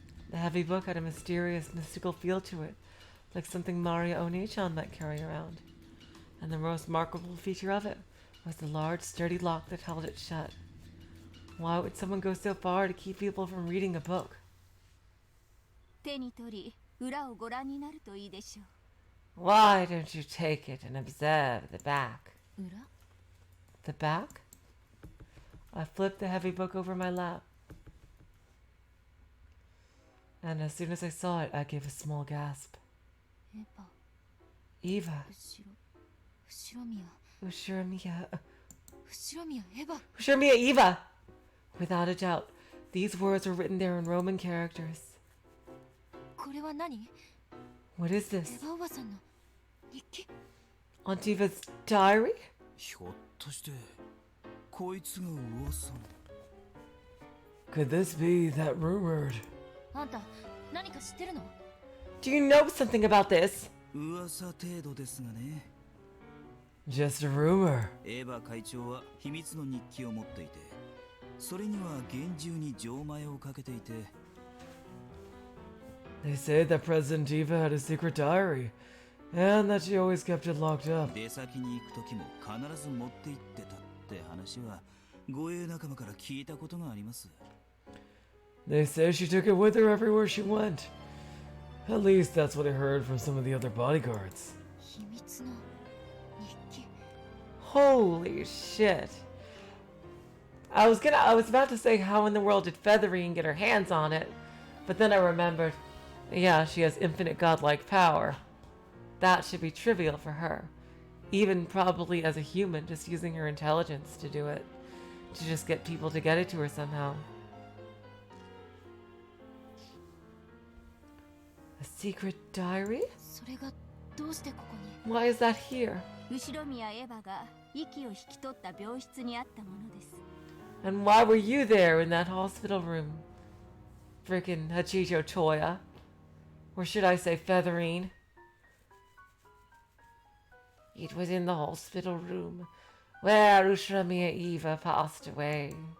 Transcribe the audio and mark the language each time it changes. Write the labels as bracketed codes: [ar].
[en] The heavy book had a mysterious, mystical feel to it, like something Maria Oni-chan might carry around. And the most remarkable feature of it was the large, sturdy lock that held it shut. Why would someone go so far to keep people from reading a book? [ja] 手に取り、裏をご覧になるといいでしょう。 [en] Why don't you take it and observe the back? [ja] 裏? [en] The back? I flipped the heavy book over my lap. And as soon as I saw it, I gave a small gasp. [ja] エヴァ [en] Eva. [ja] 後ろ宮 [en] Ushiramiya. [ja] 後ろ宮エヴァ [en] Ushiramiya Eva! Without a doubt, these words were written there in Roman characters. [ja] これは何? [en] What is [ja] エ [en] this? [ja] ヴァおばさんの日記? [en] Aunt Eva's diary? [ja] ひょっとしてこいつが噂の [en] Could this be that rumored? [ja] あんた何か知ってるの? [en] Do you know something about this? [ja] 噂程度ですがね。 [en] Just a rumor. [ja] エヴァ会長は秘密の日記を持っていて、それには厳重に錠前をかけていて。 [en] They say that President Eva had a secret diary, and that she always kept it locked up. [ja] 出先に行く時も必ず持って行ってたって話は護衛仲間から聞いたことがあります。 [en] They say she took it with her everywhere she went. At least that's what I heard from some of the other bodyguards. [ja] 秘密の日記。 [en] Holy shit. I was about to say how in the world did Featherine get her hands on it, but then I remembered, yeah, she has infinite godlike power. That should be trivial for her. Even probably as a human, just using her intelligence to do it. To just get people to get it to her somehow. A secret diary? [ja] それがどうしてここに？ [en] Why is that here? [ja] 後ろ宮エヴァが息を引き取った病室にあったものです。 [en] And why were you there in that hospital room? Frickin' Hachijo Toya. Or should I say Featherine? It was in the hospital room where Ushramiya Eva passed away.